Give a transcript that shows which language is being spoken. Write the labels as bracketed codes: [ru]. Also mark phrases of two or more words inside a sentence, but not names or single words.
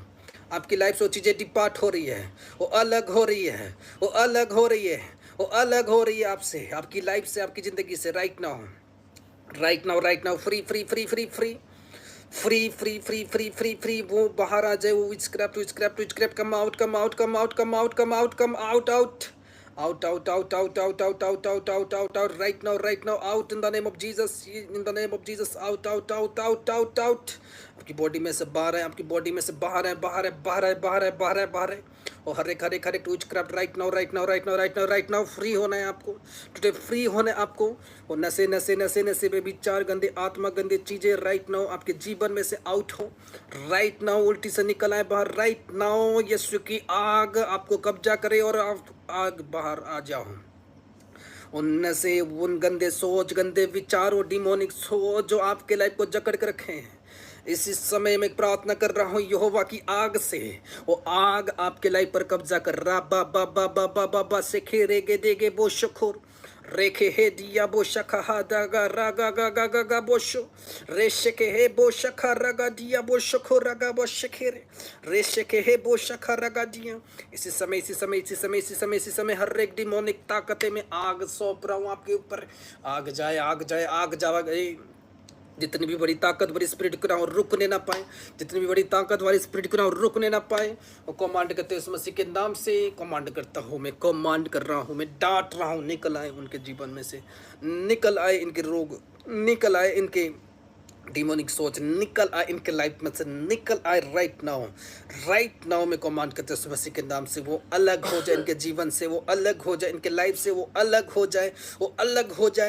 [hi] आपकी लाइफ से वो चीज़ें डिपार्ट हो रही है, वो अलग हो रही है, वो अलग हो रही है, वो अलग हो रही है आपसे, आपकी लाइफ से, आपकी ज़िंदगी से। [en] right now, right now, right now. free free free free free free free free free free free. [hi] वो बाहर आ जाए। [en] वो witchcraft come out, come out, come out, come out, come out, come out, out out out out out out out out out out out out right now, right now, out in the name of Jesus, in the name of Jesus, out out out out out out। [hi] आपकी बॉडी में से बाहर है, आपकी बॉडी में से बाहर है, बाहर है, बाहर है, बाहर है, बाहर है, बाहर है। और हर एक विचक्राफ्ट [en] right now, right now, right now, right now, right now [hi] फ्री होना है आपको। [en] today free [hi] होना है आपको। और नशे नशे नशे नशे में विचार, गंदे आत्मा, गंदे चीजें [en] right now [hi] आपके जीवन में से आउट हो। [en] right now [hi] उल्टी से निकल आए बाहर। [en] right now [hi] यीशु की आग आपको कब्जा करे और आप आग बाहर आ जाओ। उनमें से उन गंदे सोच, गंदे विचार और डिमोनिक सोच जो आपके लाइफ को जकड़ कर रखे हैं, इसी समय में प्रार्थना कर रहा हूँ यहोवा की आग से। वो आग आपके लाइफ पर कब्जा कर रहा। बा बा बा बा बा बा बा से खेरे गे देगे बो शखोर रेखे हे दिया बो शखा हा दागा रागा गा गा गा गा बोशो रेशे के हे बो शखा रगा दिया बो शखो रगा बो शखेरे रेशे के हे बो शखा रगा दिया। इसी समय, इसी समय, इसी समय, इसी समय, इसी समय हर एक डिमोनिक ताकतें में आग सौंप रहा हूँ आपके ऊपर। आग जाए, आग जाए, आग जाए। जितनी भी बड़ी ताकत वाली स्पिरिट को ना वो रुकने ना पाए, जितनी भी बड़ी ताकत वाली स्पिरिट को ना वो रुकने ना पाए, वो कमांड करते हैं, उस मसीह के नाम से कमांड करता हूँ, मैं कमांड कर रहा हूँ, मैं डांट रहा हूँ, निकल आए उनके जीवन में से, निकल आए इनके रोग, निकल आए इनके डिमोनिक सोच, निकल आए इनके लाइफ में से, निकल आए [en] right now [hi] मैं कमांड करते हैं मसीह के नाम से, वो अलग हो जाए इनके जीवन से, वो अलग हो जाए इनके लाइफ से, वो अलग हो जाए, वो अलग हो जाए।